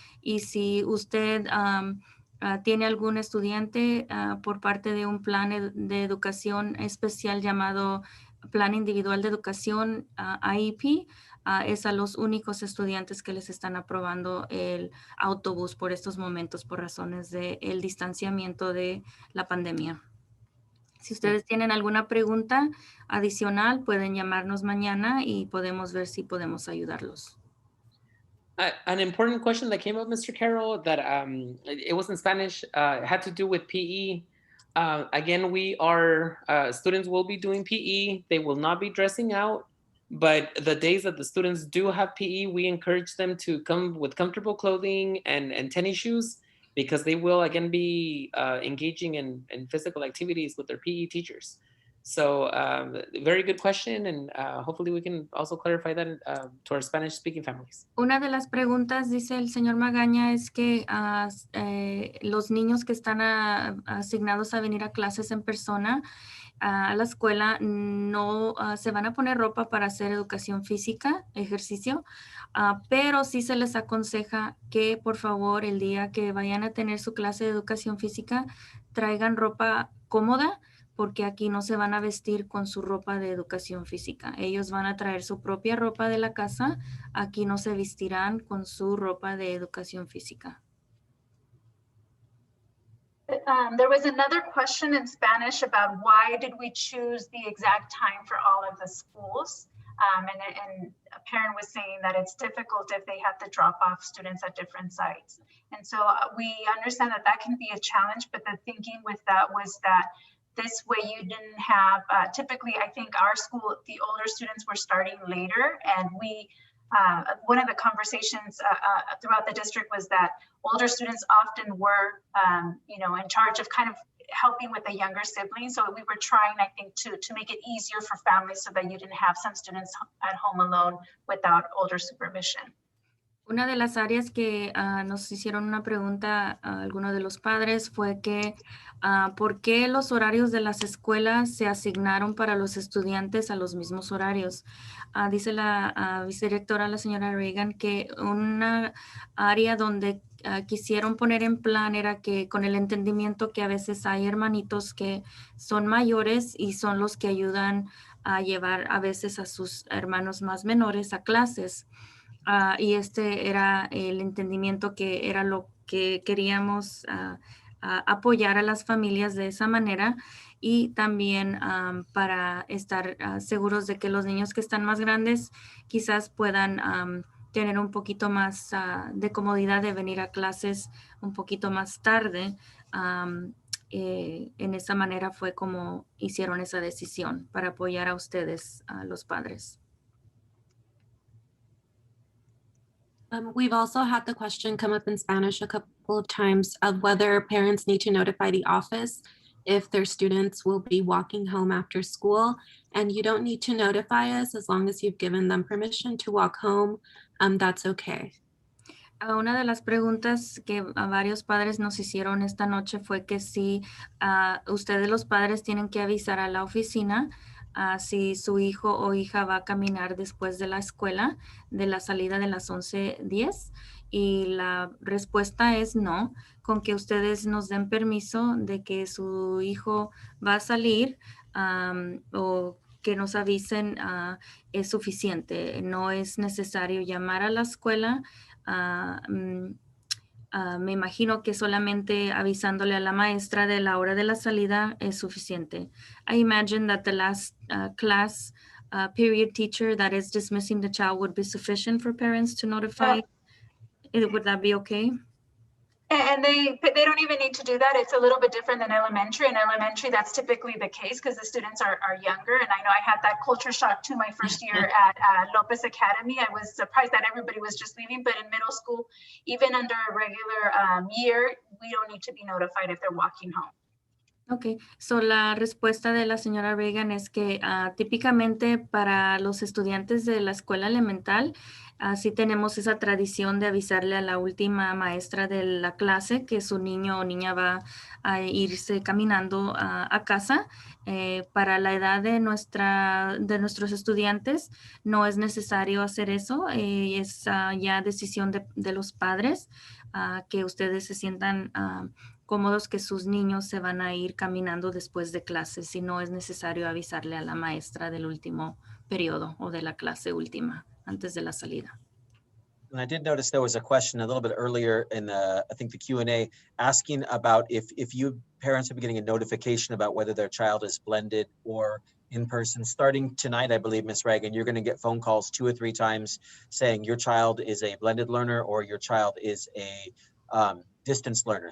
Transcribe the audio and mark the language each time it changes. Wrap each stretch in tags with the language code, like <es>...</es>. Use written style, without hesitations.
<es>Y si usted tiene algún estudiante por parte de un plan de educación especial llamado Plan Individual de Educación, IEP, es a los únicos estudiantes que les están aprobando el autobús por estos momentos por razones del distanciamiento de la pandemia. Si ustedes tienen alguna pregunta adicional, pueden llamarnos mañana y podemos ver si podemos ayudarlos.</es> <en>An important question that came up, Mr. Carroll, that it was in Spanish, had to do with PE. Again, students will be doing PE. They will not be dressing out, but the days that the students do have PE, we encourage them to come with comfortable clothing and tennis shoes, because they will again be engaging in physical activities with their PE teachers. So very good question, and hopefully we can also clarify that to our Spanish-speaking families.</en> <es>Una de las preguntas, dice el señor Magaña, es que los niños que están asignados a venir a clases en persona a la escuela no se van a poner ropa para hacer educación física, ejercicio, pero sí se les aconseja que por favor el día que vayan a tener su clase de educación física traigan ropa cómoda, porque aquí no se van a vestir con su ropa de educación física. Ellos van a traer su propia ropa de la casa. Aquí no se vestirán con su ropa de educación física.</es> <en>There was another question in Spanish about why did we choose the exact time for all of the schools? And a parent was saying that it's difficult if they have to drop off students at different sites. And so we understand that that can be a challenge, but the thinking with that was that this way you didn't have, typically I think our school, the older students were starting later, and one of the conversations throughout the district was that older students often were, in charge of kind of helping with the younger siblings. So we were trying, I think, to make it easier for families so that you didn't have some students at home alone without older supervision.</en> <es>Una de las áreas que nos hicieron una pregunta a algunos de los padres fue que ¿por qué los horarios de las escuelas se asignaron para los estudiantes a los mismos horarios? Dice la vicedirectora, la señora Reagan, que una área donde quisieron poner en plan era que con el entendimiento que a veces hay hermanitos que son mayores y son los que ayudan a llevar a veces a sus hermanos más menores a clases. Y este era el entendimiento que era lo que queríamos apoyar a las familias de esa manera, y también para estar seguros de que los niños que están más grandes quizás puedan tener un poquito más de comodidad de venir a clases un poquito más tarde. En esa manera fue como hicieron esa decisión para apoyar a ustedes, a los padres.</es> <en>We've also had the question come up in Spanish a couple of times of whether parents need to notify the office if their students will be walking home after school. And you don't need to notify us as long as you've given them permission to walk home. That's okay.</en> <es>Una de las preguntas que a varios padres nos hicieron esta noche fue que si ustedes los padres tienen que avisar a la oficina si su hijo o hija va a caminar después de la escuela, de la salida de las 11:10, y la respuesta es no. Con que ustedes nos den permiso de que su hijo va a salir o que nos avisen es suficiente. No es necesario llamar a la escuela. Me imagino que solamente avisándole a la maestra de la hora de la salida es suficiente.</es> <en>I imagine that the last class period teacher that is dismissing the child would be sufficient for parents to notify. Would that be okay? And they don't even need to do that. It's a little bit different than elementary. In elementary, that's typically the case because the students are younger. And I know I had that culture shock too my first year at Lopez Academy. I was surprised that everybody was just leaving. But in middle school, even under a regular year, we don't need to be notified if they're walking home. Ok, so</en> <es>la respuesta de la señora Reagan es que típicamente para los estudiantes de la escuela elemental, sí tenemos esa tradición de avisarle a la última maestra de la clase que su niño o niña va a irse caminando a casa. Para la edad de nuestros estudiantes no es necesario hacer eso, es ya decisión de los padres que ustedes se sientan cómodos que sus niños se van a ir caminando después de clases y no es necesario avisarle a la maestra del último periodo o de la clase última antes de la salida.</es> <en>And I did notice there was a question a little bit earlier in the, I think the Q&A, asking about if you parents will be getting a notification about whether their child is blended or in person. Starting tonight, I believe, Ms. Reagan, you're going to get phone calls 2 or 3 times saying your child is a blended learner or your child is a distance learner.</en>